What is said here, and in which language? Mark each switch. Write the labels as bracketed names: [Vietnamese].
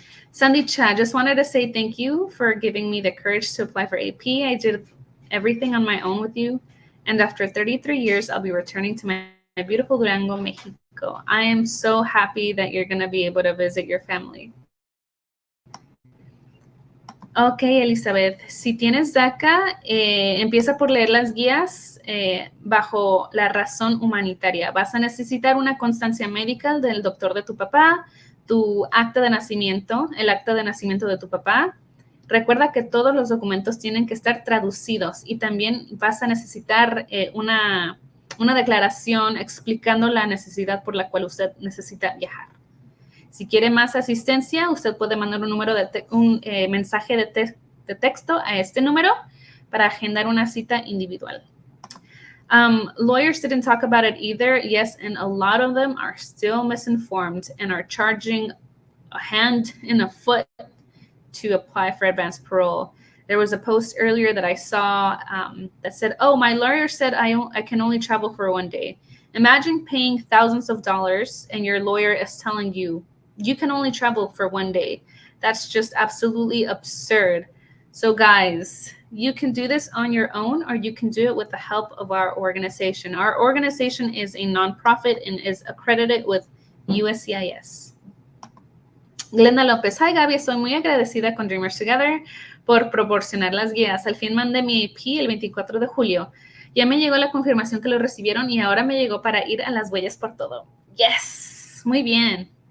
[English] Sandy Cha, just wanted to say thank you for giving me the courage to apply for AP. I did everything on my own with you. And after 33 years, I'll be returning to my beautiful Durango, Mexico. I am so happy that you're going to be able to visit your family. [Spanish] Ok, Elizabeth, si tienes DACA, empieza por leer las guías bajo la razón humanitaria. Vas a necesitar una constancia médica del doctor de tu papá, tu acta de nacimiento, el acta de nacimiento de tu papá. Recuerda que todos los documentos tienen que estar traducidos y también vas a necesitar una declaración explicando la necesidad por la cual usted necesita viajar. Si quiere más asistencia, usted puede mandar un mensaje de texto a este número para agendar una cita individual. [English] Lawyers didn't talk about it either. Yes, and a lot of them are still misinformed and are charging a hand and a foot to apply for advanced parole. There was a post earlier that I saw that said, oh, my lawyer said I can only travel for one day. Imagine paying thousands of dollars and your lawyer is telling you, you can only travel for one day. That's just absolutely absurd. So guys, you can do this on your own or you can do it with the help of our organization. Our organization is a nonprofit and is accredited with USCIS. [Spanish] Glenda López, hi Gaby, estoy muy agradecida con Dreamers Together por proporcionar las guías. Al fin mandé mi AP el 24 de julio. Ya me llegó la confirmación que lo recibieron y ahora me llegó para ir a las huellas por todo. Yes, muy bien.